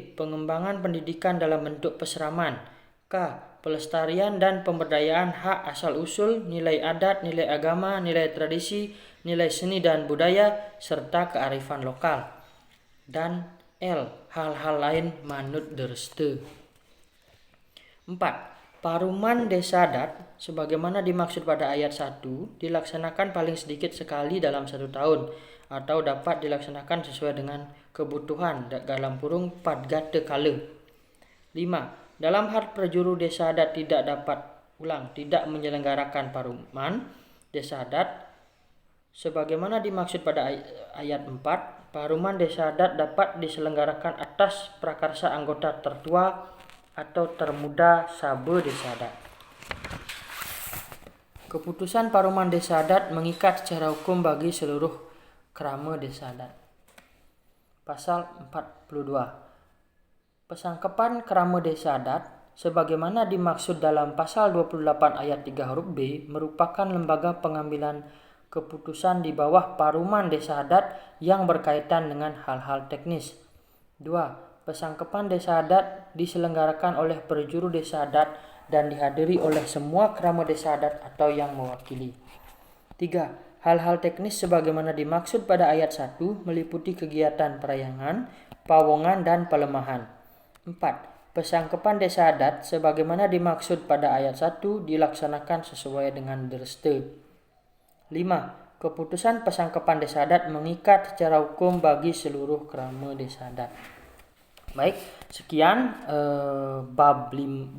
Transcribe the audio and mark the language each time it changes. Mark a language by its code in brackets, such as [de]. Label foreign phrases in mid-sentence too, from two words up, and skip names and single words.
[id] Pengembangan pendidikan dalam bentuk peseraman. K. Pelestarian dan pemberdayaan hak asal-usul, nilai adat, nilai agama, nilai tradisi, nilai seni dan budaya, serta kearifan lokal. Dan L. Hal-hal lain [ban] manut dereste. [id] 4. Paruman desa adat, sebagaimana dimaksud pada ayat 1, dilaksanakan paling sedikit sekali dalam 1 tahun, atau dapat dilaksanakan sesuai dengan kebutuhan dalam kurung padgate kala. 5. Dalam hal prajuru desa adat tidak menyelenggarakan paruman desa adat, sebagaimana dimaksud pada ayat 4, paruman desa adat dapat diselenggarakan atas prakarsa anggota tertua atau termuda Sabe desa adat. Keputusan paruman desa adat mengikat secara hukum bagi seluruh krama desa adat. Pasal 42. Pesangkepan krama desa adat sebagaimana dimaksud dalam pasal 28 ayat 3 huruf B merupakan lembaga pengambilan keputusan di bawah paruman desa adat yang berkaitan dengan hal-hal teknis. 2. Pesangkepan desa adat diselenggarakan oleh perjuru desa adat dan dihadiri oleh semua krama desa adat atau yang mewakili. 3. Hal-hal teknis sebagaimana dimaksud pada ayat 1 meliputi kegiatan perayangan, pawongan, dan pelemahan. 4. Pesangkepan desa adat sebagaimana dimaksud pada ayat 1 dilaksanakan sesuai dengan derste. 5. Keputusan pesangkepan desa adat mengikat secara hukum bagi seluruh krama desa adat. Baik, sekian bab 6.